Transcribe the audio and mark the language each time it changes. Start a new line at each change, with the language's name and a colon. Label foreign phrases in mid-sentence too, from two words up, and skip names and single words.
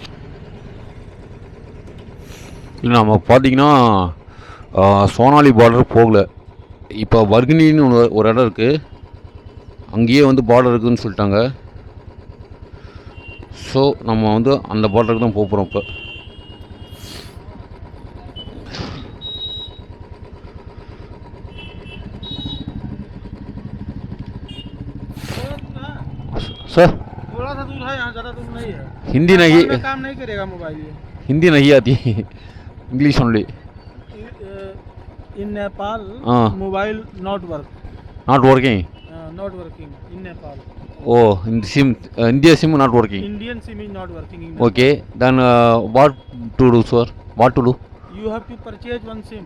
Tamil: இல்லை நம்ம பார்த்தீங்கன்னா சோனாலி பார்டர் போகல. இப்போ வர்கினின்னு ஒரு இடம் இருக்குது, அங்கேயே வந்து பார்டர் இருக்குதுன்னு சொல்லிட்டாங்க. ஸோ நம்ம வந்து அந்த பார்டருக்கு தான் போகிறோம்.
Hindi: இப்போ सर थोड़ा सा दूर है, यहाँ ज़्यादा दूर नहीं है. हिंदी नहीं, काम नहीं करेगा मोबाइल. हिंदी नहीं आती,
English: English only. In Nepal, mobile not work. Not working. Not working in Nepal. Oh, in SIM, India SIM not working. Indian SIM is not working. Okay, then what to do, sir? What to do? You have to purchase one SIM.